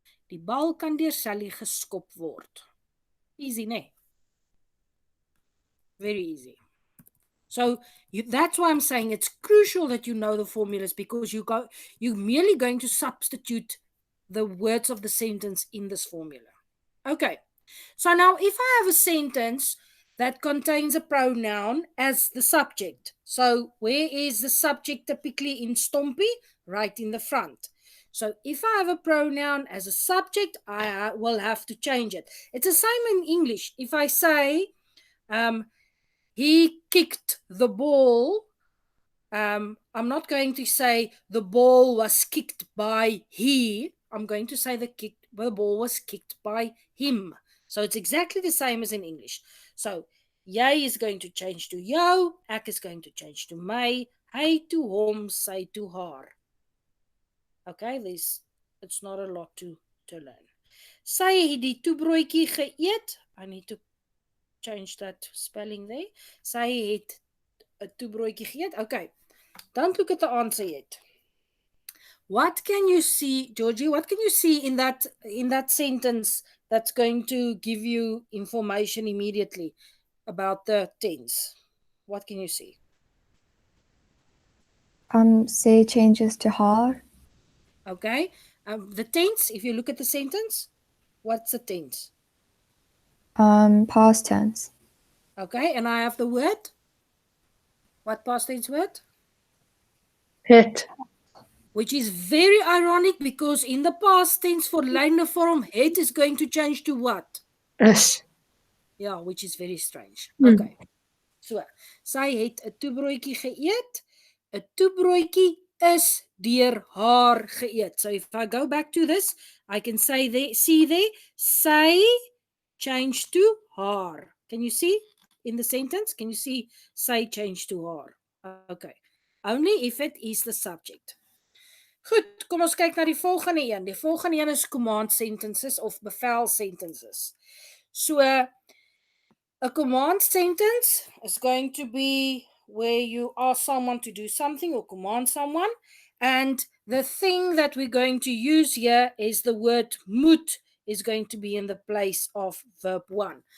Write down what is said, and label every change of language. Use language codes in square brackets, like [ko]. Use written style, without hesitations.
[af] Die bal kan deur Sally geskop word. [en] Easy, né? Very easy. So that's why I'm saying it's crucial that you know the formulas because you're merely going to substitute the words of the sentence in this formula. Okay. So now if I have a sentence that contains a pronoun as the subject. So where is the subject typically in Stompie? Right in the front. So if I have a pronoun as a subject, I will have to change it. It's the same in English. If I say, he kicked the ball, I'm not going to say the ball was kicked by he. I'm going to say the ball was kicked by him. So it's exactly the same as in English. So jy is going to change to jou, ek is going to change to my, hy to hom, sy to haar. Okay, it's not a lot to learn. [af] Sy het die toebroodjie geëet. [en] I need to change that spelling there. [af] Sy het 'n toebroodjie geëet. [en] Okay. Don't look at the answer yet. What can you see, Georgie? What can you see in that sentence that's going to give you information immediately about the tense? What can you see? Say changes to haar. Okay. The tense, if you look at the sentence, what's the tense? Past tense. Okay, and I have the word. What past tense word? [af] Het. [en] Which is very ironic because in the past tense for lydende vorm, het is going to change to what? [af] Is. [en] Yeah, which is very strange. Hmm. Okay. [af] So, sy het 'n toebroodjie geëet. 'n Toebroodjie is deur haar geëet. [en] So if I go back to this, I can say there, see there, sy changed to haar. Can you see in the sentence? Can you see sy changed to haar? Okay. Only if it is the subject. [af] Goed, kom ons kyk na die volgende een. Die volgende een is command sentences of bevel sentences. [en] So a command sentence is going to be where you ask someone to do something or command someone. And the thing that we're going to use here is the word moet is going to be in the place of verb 1.